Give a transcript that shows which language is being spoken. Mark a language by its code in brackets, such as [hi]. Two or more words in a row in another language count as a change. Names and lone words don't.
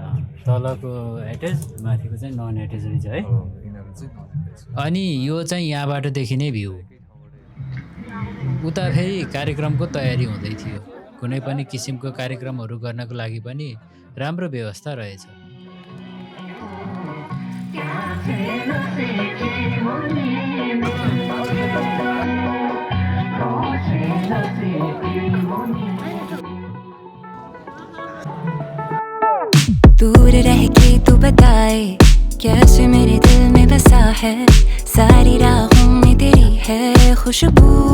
[ne] तलको एटेच, माथिको चाहिँ [en] non attach [ne] रहेछ है। यिनीहरू चाहिँ नन। अनि यो चाहिँ यहाँबाट देखिने भ्यू। उता फेरि कार्यक्रमको तयारी हुँदै थियो। कुनै पनि किसिमको कार्यक्रमहरू गर्नको लागि पनि राम्रो व्यवस्था रहेछ। [hi] दूर रह के तू बताए कैसे मेरे दिल में बसा है सारी राहों में तेरी है खुशबू